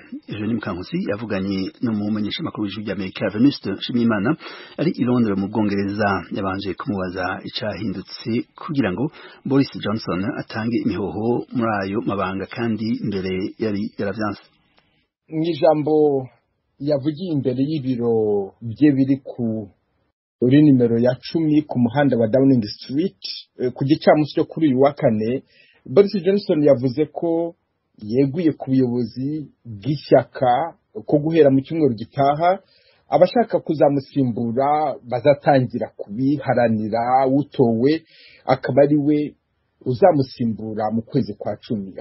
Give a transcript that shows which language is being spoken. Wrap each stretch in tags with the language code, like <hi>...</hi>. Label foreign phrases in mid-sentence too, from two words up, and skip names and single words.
<rn>Eugene Mukankusi yavuganye no mu menyeshamakuru w'Ijwi ry'Amerika Venuste Nshimiyimana ari i Londres mu Bwongereza. Yabanje kumubaza icahindutse kugira ngo Boris Johnson atange imihoho muri ayo mabanga kandi mbere yaravyanse.</rn> <rw>N'ijambo yavugiye imbere y'ibiro bye biri kuri nimero ya 10 ku muhanda wa Downing Street ku gicamunsi cyo kuri uyu wa kane, Boris Johnson yavuze ko yeguye ku buyobozi bw'ishyaka ko guhera mu cyumweru gitaha abashaka kuzamusimbura bazatangira kubiharanira, utowe akaba ari we uzamusimbura mu kwezi kwa 10.</rw>